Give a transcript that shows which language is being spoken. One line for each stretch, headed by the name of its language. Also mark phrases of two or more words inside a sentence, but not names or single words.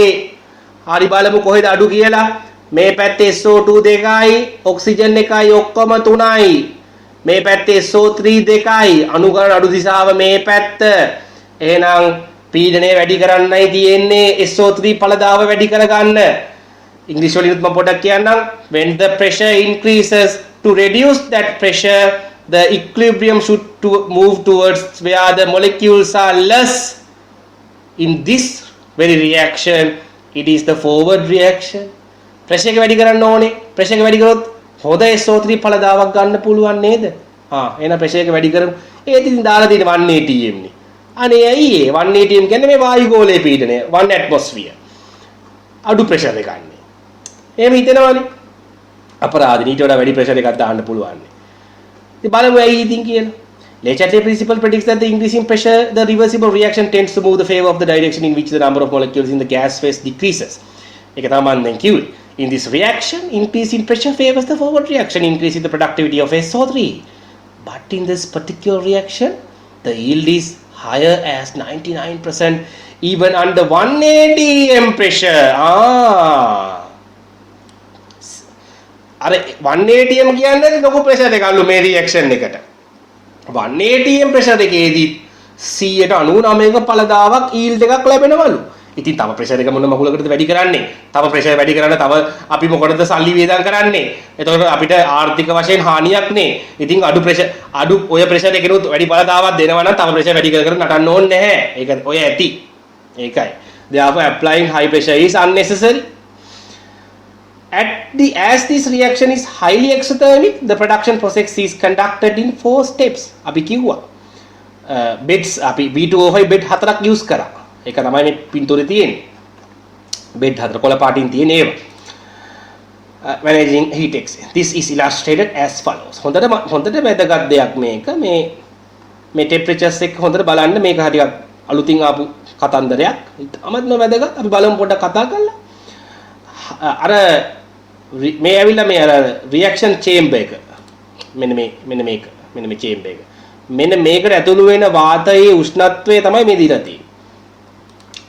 Sinhala: හරි බලමු කොහෙද අඩු කියලා. මේ පැත්තේ SO2 2යි ඔක්සිජන් 1යි ඔක්කොම 3යි. මේ පැත්තේ SO3 2යි අණු ගණන අඩු දිශාව මේ පැත්ත. එහෙනම් පීඩනය වැඩි කරන්නයි තියෙන්නේ SO3 ඵලදාව වැඩි කරගන්න. ඉංග්‍රීසි වලින් මම පොඩ්ඩක් කියන්නම්.
English: When the pressure increases, to reduce that pressure the equilibrium should move towards where the molecules are less. In this very reaction, it is the forward reaction.
Sinhala: pressure එක වැඩි කරන්න ඕනේ. pressure එක වැඩි කරොත් හොඳ SO3 ඵලදාවක් ගන්න පුළුවන් නේද? එහෙනම් pressure එක වැඩි කරමු. ඒත් ඉතින් දාලා තියෙන 1 atm නේ. අනේ ඇයි ඒ 1 atm කියන්නේ මේ වායු ගෝලයේ පීඩනය 1 atmosphere. අඩු pressure එකක් නේ. එහෙම හිතනවනේ. අපරාධ ඊට වඩා වැඩි pressure එකක් දාන්න පුළුවන් නේ. ඉතින් බලමු ඇයි ඉතින් කියලා.
English: Le Chatelet principle predicts that the increasing pressure, the reversible reaction tends to move the favor of the direction in which the number of molecules in the gas phase decreases.
Sinhala: ඒක තමයි මම දැන් කිව්වේ.
English: In this reaction, increase in pressure favors the forward reaction, increasing the productivity of SO3. But in this particular reaction, the yield is higher as 99% even under 1 atm pressure.
Sinhala: අර 1 atm කියන්නේ ලොකු ප්‍රෙෂර් එකක්ලු මේ රියැක්ෂන් එකට. 1 atm ප්‍රෙෂර් එකේදී 99ක ඵලදාවක් yield එකක් ලැබෙනවලු. ඉතින් තව ප්‍රෙෂර් එක මොන මහුලකටද වැඩි කරන්නේ? තව ප්‍රෙෂර් වැඩි කරන්න තව අපි මොකටද සල්ලි වේදම් කරන්නේ? එතකොට අපිට ආර්ථික වශයෙන් හානියක් නේ. ඉතින් අඩු ඔය ප්‍රෙෂර් එකේනොත් වැඩි ඵලදාවක් දෙනවා නම් තව ප්‍රෙෂර් වැඩි කර නටන්න ඕනේ නැහැ. ඒක ඔය ඇති. ඒකයි.
English: Therefore applying high pressure is unnecessary. As this reaction is highly exothermic, the production process is conducted in 4 steps.
Sinhala: අපි කිව්වා beds අපි B2O5 bed 4ක් use කරා. ඒක තමයි මේ පින්තූරේ තියෙන්නේ. bed 4 කොළ පාටින් තියෙන ඒවා.
English: Managing heat exchange. This is illustrated as follows.
Sinhala: හොඳට වැදගත් දෙයක් මේක. මේ temperatures එක හොඳට බලන්න මේක හරියට අලුතින් ආපු කතන්දරයක්. අමත්ම වැදගත්. අපි බලමු පොඩ්ඩක් කතා කරලා. අර මේ ඇවිල්ලා මේ අර රියැක්ෂන් චේම්බර් එක මෙන්න මේ චේම්බර් එක මෙන්න මේකට ඇතුළු වෙන වාතයේ උෂ්ණත්වය තමයි මේ දීලා තියෙන්නේ.